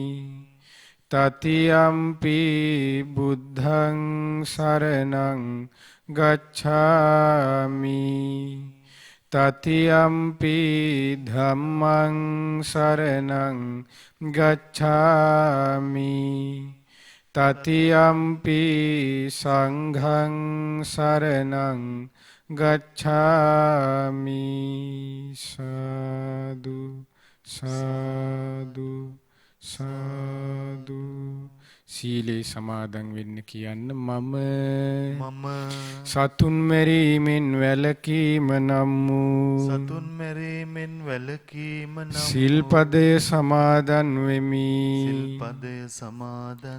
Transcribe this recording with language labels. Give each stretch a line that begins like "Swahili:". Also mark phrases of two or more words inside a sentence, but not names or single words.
Pali: තතියම්පි බුද්ධං සරණං ගච්ඡාමි, තතියම්පි ධම්මං සරණං ගච්ඡාමි, තතියම්පි සංඝං සරණං ගච්ඡාමි. සාදු සාදු සාදු.
Sinhala: සීලේ සමාදන් වෙන්න කියන්න. මම සතුන් මැරීමෙන් වැළකීම නම් වූ සතුන් මැරීමෙන් වැළකීම නම් සිල්පදය සමාදන් වෙමි. සිල්පදය සමාදන්